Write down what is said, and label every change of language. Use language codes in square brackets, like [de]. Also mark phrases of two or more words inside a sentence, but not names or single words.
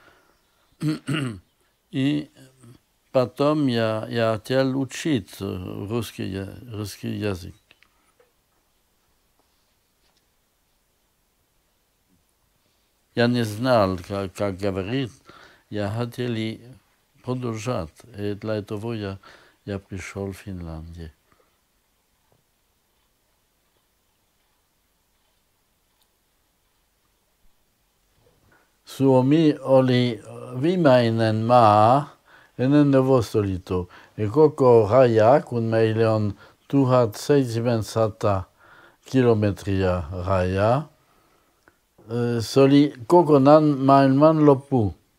[ru] И потом я хотел учить русский язык. Я не знал, как говорить, я хотел продолжать, и для этого я пришел в Финляндию. [fi] Suomi oli viimeinen maa ennen Neuvostoliittoa, ja koko raja, kun meillä on 1700 kilometriä rajaa, se oli kokonaan maailman loppu.